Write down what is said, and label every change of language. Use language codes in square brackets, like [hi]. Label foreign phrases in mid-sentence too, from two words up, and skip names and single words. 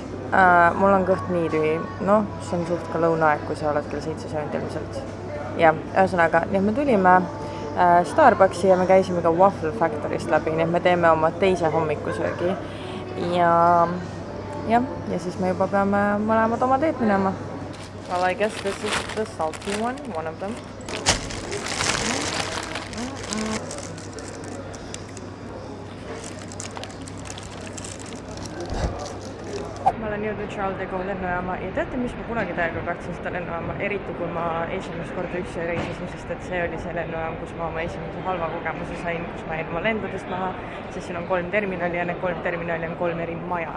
[et] Mul on kõht nii tühi, noh, see on suht ka lõunaaeg, kui sa oled kell 7 söönud ilmselt. Ja, ühesõnaga, nii et me tulime Starbucksi ja me käisime ka Waffle Factorist läbi, nii et me teeme oma teise hommikusöögi. Ja siis me juba peame mõlemad oma teed minema. [en] Well, I guess this is the salty one of them. [et] Ma olen jõudnud Charles de Gaulle lennujaama ja teate, mis ma kunagi täiega kartsin seda lennujaama, eriti kui ma esimest korda üksi reisisin, sest et see oli see lennujaam, kus ma oma esimese halva kogemuse sain, kus ma jäin oma lendudest maha, sest siin on 3 terminali ja need 3 terminali on 3 eri maja.